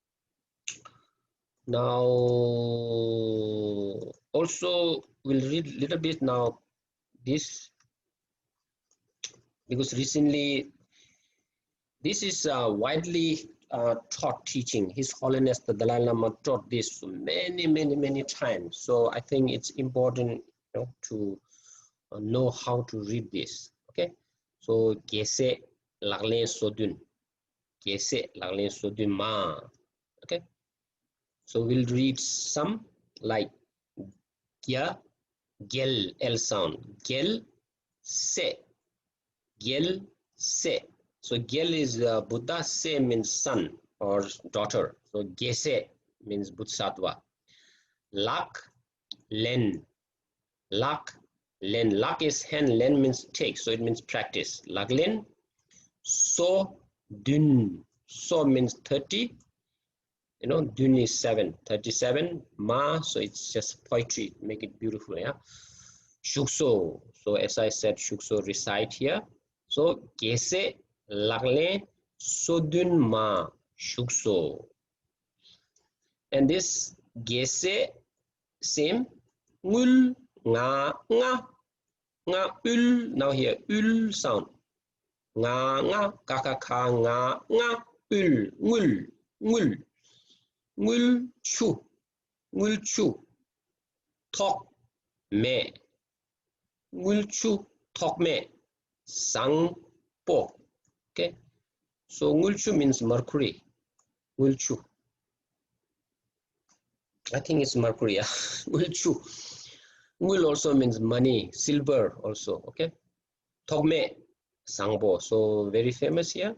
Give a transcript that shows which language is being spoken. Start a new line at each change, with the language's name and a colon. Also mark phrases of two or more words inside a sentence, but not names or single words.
English: Now, also we'll read a little bit now this, because recently this is widely taught teaching. His Holiness the Dalai Lama taught this many times. So I think it's important to know how to read this. Okay, so
Tibetan: gese laglen sodun ma.
English: Okay, so we'll read some like
Tibetan: gya, gel,
English: L sound,
Tibetan: gel se.
English: So gel is Buddha, se means son or daughter. So gese means Bodhisattva.
Tibetan: Lak, len.
English: Lak is hand, len means take, so it means practice.
Tibetan: Laglen, so dun.
English: So means 30. Dun is 7, 37. Ma, so it's just poetry, make it beautiful, yeah. Shukso, so as I said, shukso recite here.
Tibetan: So gese lagle sodun ma shukso.
English: And this
Tibetan: gese same ngul nga ul.
English: Now here ul sound.
Tibetan: Nga kakaka nga ul ngul chu tok me. Ngulchu tokme sang po.
English: Okay, so ngulchu means mercury. Ngulchu, I think it's mercury. Yeah. Ngulchu. Ngul also means money, silver also. Okay,
Tibetan: tokme sangpo.
English: So very famous here.